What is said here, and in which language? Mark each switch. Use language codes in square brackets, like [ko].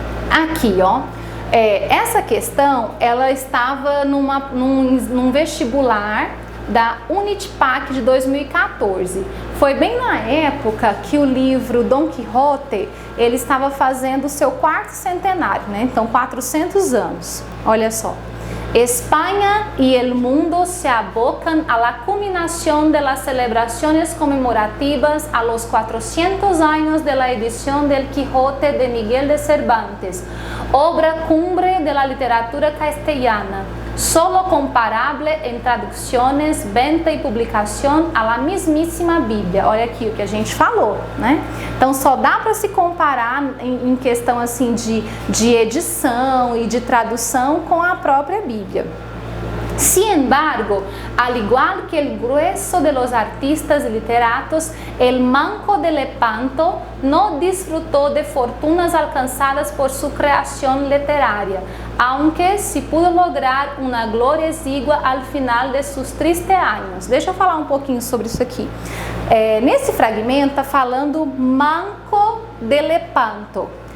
[pt] Aqui, ó. Essa questão, ela estava num vestibular da Unitpac de 2014. Foi bem na época que o livro Dom Quixote, ele estava fazendo o seu 4º centenário, né? Então 400 anos. Olha só. [es] España y el mundo se abocan a la culminación de las celebraciones conmemorativas a los 400 años de la edición del Quijote de Miguel de Cervantes, obra cumbre de la literatura castellana, solo comparable en traducciones, venta [pt] e publicação [es] a la mismíssima Bíblia. [pt] Olha aqui o que a gente falou, né? Então só dá para se comparar em questão assim de edição e de tradução com a própria Bíblia. [es] Sin embargo, al igual que el grueso de los artistas y literatos, el Manco de Lepanto no disfrutó de fortunas alcanzadas por su creación literaria, aunque sí pudo lograr una gloria exigua al final de sus tristes años. [pt] Deixa eu falar um pouquinho sobre isso aqui. Nesse fragmento está falando Manco de Lepanto.